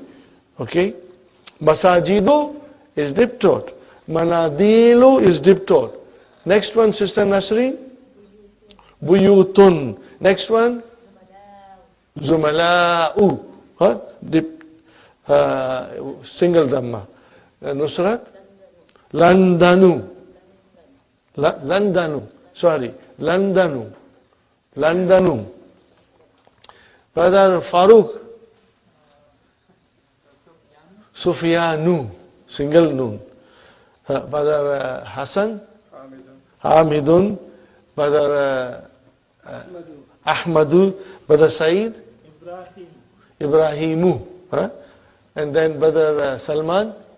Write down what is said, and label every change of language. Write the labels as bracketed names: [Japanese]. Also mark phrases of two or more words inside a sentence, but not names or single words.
[English] Okay? Masajidu is diptote. Manadilu is diptote. Next one, Sister Nasreen. Buyutun. Next one. Zumala'u. Huh? Single dhamma. Nusrat. Landanu. Landanu. Brother Farooq. Sufyanu. Single noon. Brother Hassan. Hamidun. Brother Ahmadu. Brother Saeed. Ibrahimu. Huh? And then Brother Salman.